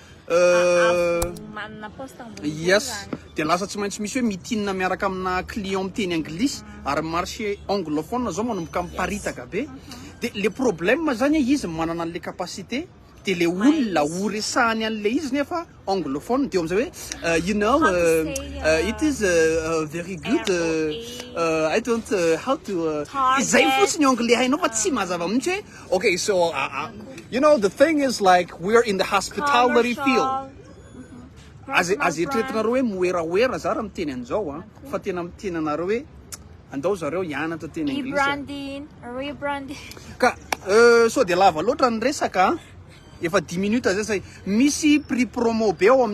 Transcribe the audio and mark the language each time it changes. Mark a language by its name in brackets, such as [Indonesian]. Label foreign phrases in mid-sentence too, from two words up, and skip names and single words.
[Malagasy] yes de lasa tsy maintsy misy hoe mitinina miaraka amina client miteny anglisy ary [French] marché anglophone [Malagasy] zao manomboka miparitaka be [French] de le [Malagasy] problème zany izy manana an'le [French] capacité de le [Malagasy] olona oresahany an'le izy nefa anglophone de am'zay hoe [English] you know it is very good I don't how to [Malagasy] zay fotsiny anglais hainao fa tsy mazava mihitsy hoe [English] okay so you know the thing is like we're in the hospitality field [Malagasy] azy etretinareo hoe moeraoera za raha miteny an'izao fa tena miteny anareo hoe andao zareo hianatra teny rebranding ka so de lava loatra ny resaka efa 10 minutes zay say misy [French] prix promo [Malagasy] be ao